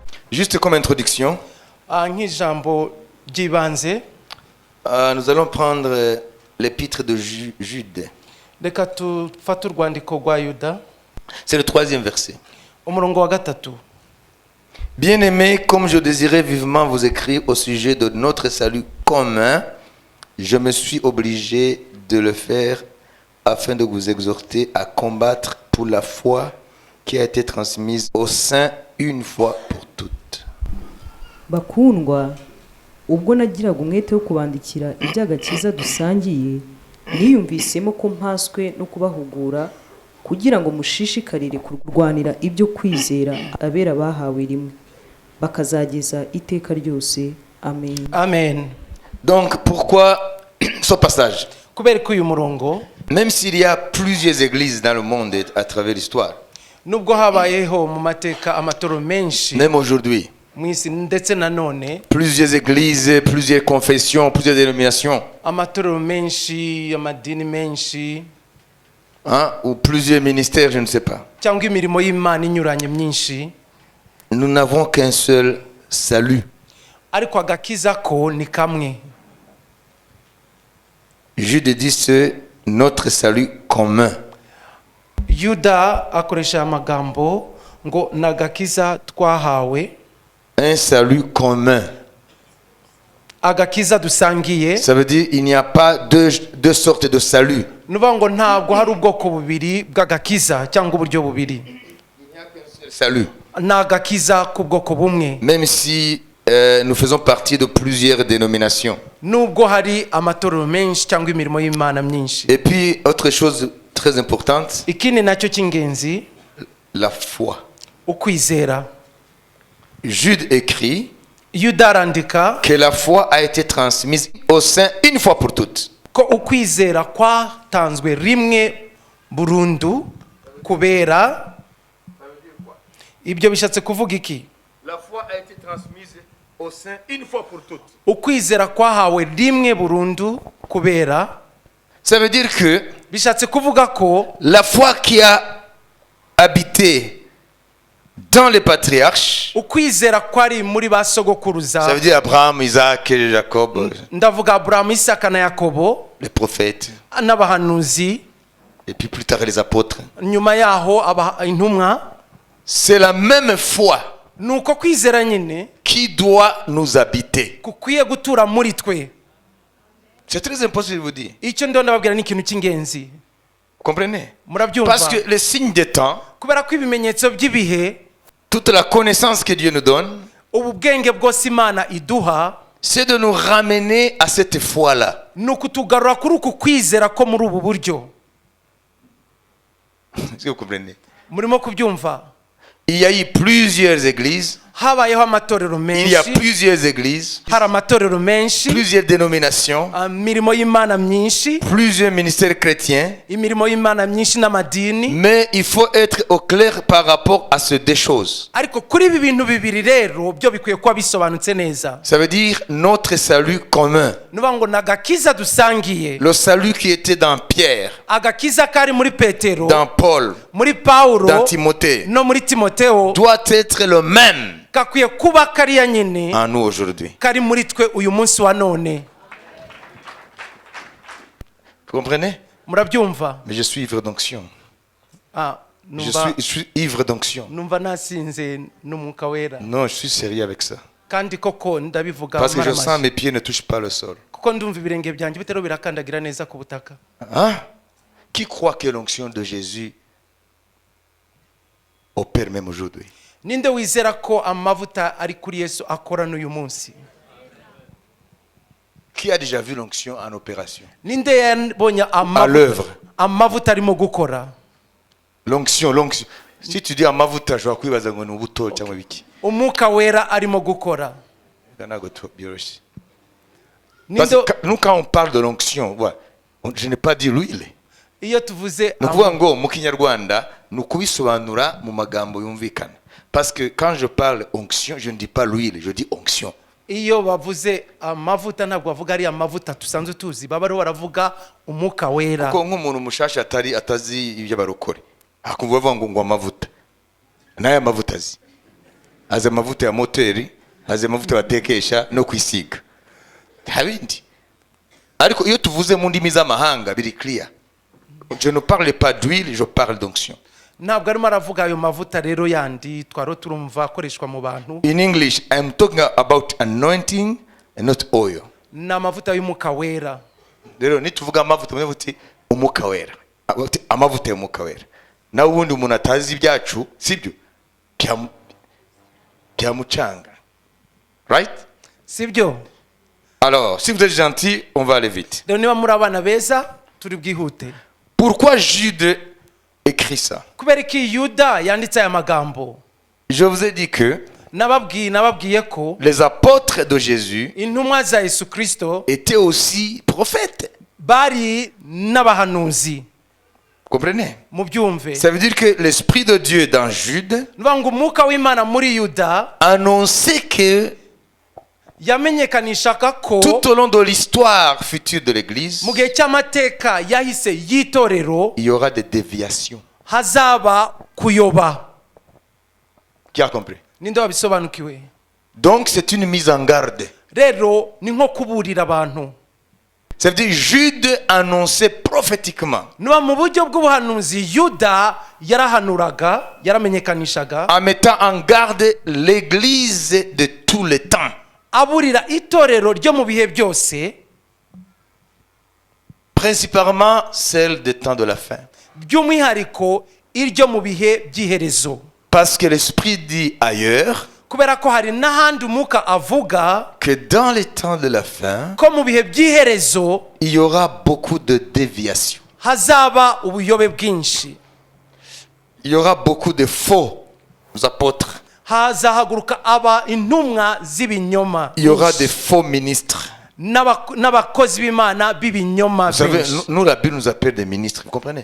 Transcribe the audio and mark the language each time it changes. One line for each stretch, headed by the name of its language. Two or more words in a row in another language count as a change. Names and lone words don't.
French: Juste comme introduction,
Kinyarwanda: nk'ijambo ry'ibanze,
French: nous allons prendre l'épître de Jude.
Kinyarwanda: reka tufate urwandiko rwa Yuda,
French: C'est le 3e verset.
Kinyarwanda: umurongo wa gatatu.
French: Bien-aimés, comme je désirais vivement vous écrire au sujet de notre salut commun, je me suis obligé de le faire afin de vous exhorter à combattre pour la foi qui a été transmise aux saints une fois pour toutes.
Kinyarwanda: Bakundwa, ubwo nagiraga umwete wo kubandikira iby'agakiza dusangiye, niyumvisemo ko mpaswe no kubahugura kugira ngo mushishikarire kurwanira ibyo kwizera abera bahawe rimwe, bakazageza iteka ryose. Amen. Amen.
French: Donc pourquoi ce passage?
Kinyarwanda: Kubera ko uyu murongo,
French: Même s'il y a plusieurs églises dans le monde et à travers l'histoire,
Kinyarwanda: nubwo habayeho mu mateka amatoro menshi
French: même aujourd'hui,
Kinyarwanda: mu isi ndetse nanone
French: plusieurs églises, plusieurs confessions, plusieurs dénominations,
Kinyarwanda: amatoro menshi, amadini menshi,
French: hein, ou plusieurs ministères, je ne sais pas.
Kinyarwanda: cyangwa imirimo y'Imana inyuranye myinshi,
French: Nous n'avons qu'un seul salut.
Kinyarwanda: ariko agakiza ko ni kamwe.
French: Jude dit c'est notre salut commun.
Kinyarwanda: Yuda akoresha amagambo ngo nagakiza twahawe,
French: Un salut commun.
Kinyarwanda: agakiza dusangiye.
French: Ça veut dire il n'y a pas deux sortes de salut.
Kinyarwanda: Nuvuga ngo ntabwo hari ubwoko bubiri bw'agakiza cyangwa uburyo bubiri.
French: Salut.
Kinyarwanda: Nagakiza ku bwoko bumwe.
French: Même si nous faisons partie de plusieurs dénominations.
Kinyarwanda: Nubwo hari amatorero menshi cyangwa imirimo y'Imana myinshi.
French: Et puis autre chose très importante,
Kinyarwanda: Ikindi nacyo cy'ingenzi,
French: la foi.
Kinyarwanda: ukwizera.
French: Jude écrit
Kinyarwanda: Yuda arandika
French: que la foi a été transmise aux saints une fois pour toutes.
Kinyarwanda: ko ukwizera kwatanzwe rimwe burundu kubera. Ibyo bishatse kuvuga iki?
French: La foi a été transmise aux saints une fois pour toutes.
Kinyarwanda: Ukwizera kwahawe rimwe burundu kubera.
French: Ça veut dire que
Kinyarwanda: Bishatse kuvuga ko
French: la foi qui a habité dans les patriarches,
Kinyarwanda: ukwizera kwari muri ba
French: ça
Kinyarwanda: sogokuruza,
French: veut dire Abraham, Isaac, Jacob,
Kinyarwanda: ndavuga Aburahamu, Isaka na Yakobo
French: les prophètes,
Kinyarwanda: n'abahanuzi,
French: et puis plus tard les apôtres.
Kinyarwanda: nyuma yaho intumwa.
French: C'est la même foi
Kinyarwanda: Nuko kwizera nyine
French: qui doit nous habiter.
Kinyarwanda: kukwiye gutura muri twe.
French: C'est très important de vous dire.
Kinyarwanda: Icyo ndo ndababwira ni ikintu cy'ingenzi.
French: Vous comprenez?
Kinyarwanda: Murabyumva?
French: Parce que les signes des temps,
Kinyarwanda: Kubera ko ibimenyetso by'ibihe,
French: toute la connaissance que Dieu nous donne,
Kinyarwanda: ubu bwenge bwose Imana iduha,
French: c'est de nous ramener à cette foi-là.
Kinyarwanda: ni ukutugarura kuri uku kwizera ko muri ubu buryo.
French: Est-ce que vous comprenez?
Kinyarwanda: Murimo kubyumva?
French: Il y a eu plusieurs églises,
Kinyarwanda: Habayeho amatorero
French: il y a
Kinyarwanda: menshi,
French: plusieurs églises,
Kinyarwanda: hari amatorero menshi,
French: plusieurs dénominations,
Kinyarwanda: imirimo y'Imana myinshi,
French: plusieurs ministères chrétiens,
Kinyarwanda: imirimo y'Imana myinshi n'amadini.
French: mais il faut être au clair par rapport à ces deux choses.
Kinyarwanda: Ariko kuri ibi bintu bibiri rero byo bikwiye kuba bisobanutse neza.
French: Ça veut dire notre salut commun.
Kinyarwanda: Nuvuga ngo nagakiza dusangiye,
French: Le salut qui était dans Pierre,
Kinyarwanda: agakiza kari muri Petero,
French: dans Paul,
Kinyarwanda: muri Paulo,
French: dans Timothée,
Kinyarwanda: no muri Timotheo,
French: doit être le même
Kinyarwanda: gakwiye kuba kariya nyine
French: en nous aujourd'hui.
Kinyarwanda: kari muri twe uyu munsi wa none.
French: Vous comprenez?
Kinyarwanda: Murabyumva?
French: Mais je suis ivre d'onction. Je
Kinyarwanda: Numva
French: suis ivre d'onction.
Kinyarwanda: nasinze n'umwuka wera,
French: Non, je suis sérieux avec ça.
Kinyarwanda: kandi koko ndabivuga
French: Parce que je sens
Kinyarwanda: maramaje.
French: mes pieds ne touchent pas le sol.
Kinyarwanda: Kuko ndumva ibirenge byanjye bitero birakandagira neza ku butaka.
French: Hein? Qui croit que l'onction de Jésus opère même aujourd'hui?
Kinyarwanda: Ninde wizera ko amavuta ari kuri Yesu akora n'uyu munsi?
French: Qui a déjà vu l'onction en opération?
Kinyarwanda: Ninde yabonye
French: À l'œuvre.
Kinyarwanda: amavuta arimo gukora?
French: L'onction, l'onction. Si tu dis amavuta, je vais
Kinyarwanda: kwibaza ngo ni ubuto cyangwa biki. Umwuka wera arimo gukora. Ntabwo byoroshye. Ninde
French: Parce que nous, quand on parle de l'onction, ouais, je n'ai pas dit l'huile.
Kinyarwanda: iyo tuvuze Ni ukuvuga ngo mu kinyarwanda ni ukubisobanura mu magambo yumvikana.
French: Parce que quand je parle onction, je ne dis pas l'huile, je dis onction.
Kinyarwanda: iyo bavuze amavuta ntabwo bavuga ari amavuta tusanzwe tuzi, baba ariho baravuga umwuka wera. Kuko nk'umuntu mushasha atazi ibyo barokore, akumva bavuga ngo amavuta n'aya mavuta azi, haza amavuta ya moteri, haza amavuta batekesha no kwisiga, nta bindi. Ariko iyo tuvuze mu ndimi z'amahanga biri clear.
French: Je ne parle pas d'huile, je parle d'onction.
Kinyarwanda: ntabwo arimo aravuga ayo mavuta rero yandi twaro turumva akoreshwa mu bantu.
English: In English, I'm talking about anointing and not oil.
Kinyarwanda: ni amavuta y'umwuka wera. Rero nituvuga amavuta muvuti umwuka wera, amavuta y'umwuka wera. Na ubundi umuntu atazi ibyacu sibyo kyamucanga, right? sibyo?
French: Alors, si vous êtes gentil, on va aller vite.
Kinyarwanda: rero niba muri abana beza turi bwihute.
French: Pourquoi Jude écrit ça?
Kinyarwanda: kubera ko Yuda yanditse aya magambo.
French: Je vous ai dit que
Kinyarwanda: nababwiye ko
French: les apôtres de Jésus
Kinyarwanda: intumwa za Yesu Kristo
French: étaient aussi prophètes.
Kinyarwanda: bari n'abahanuzi.
French: Comprenez?
Kinyarwanda: mubyumve.
French: Ça veut dire que l'esprit de Dieu dans Jude
Kinyarwanda: nuvuga ngo umwuka w'Imana muri Yuda
French: annonçait que
Kinyarwanda: yamenyekanishaga ko
French: tout au long de l'histoire future de l'Église,
Kinyarwanda: mu gihe cy'amateka yahise y'itorero
French: il y aura des déviations.
Kinyarwanda: hazaba kuyoba.
French: Qui a compris?
Kinyarwanda: ninde wabisobanukiwe?
French: Donc c'est une mise en garde.
Kinyarwanda: rero ni nko kuburira abantu.
French: Ça veut dire Jude annonçait prophétiquement,
Kinyarwanda: nuba mu buryo bw'ubuhanuzi Yuda yaramenyekanishaga
French: en mettant en garde l'Église de tous les temps.
Kinyarwanda: aburira itorero ryo mu bihe byose,
French: Principalement celle des temps de la fin.
Kinyarwanda: by'umwihariko iryo mu bihe by'iherezo.
French: Parce que l'Esprit dit ailleurs
Kinyarwanda: kubera ko hari n'ahandi umwuka avuga
French: que dans les temps de la fin,
Kinyarwanda: ko mu bihe by'iherezo
French: il y aura beaucoup de déviations.
Kinyarwanda: hazaba ubuyobe bwinshi.
French: Il y aura beaucoup de faux apôtres.
Kinyarwanda: hazahaguruka aba intumwa z'ibinyoma.
French: Il y aura des faux ministres.
Kinyarwanda: n'abakozi b'Imana b'ibinyoma.
French: Vous savez, nous, la Bible nous appelle des ministres, vous comprenez?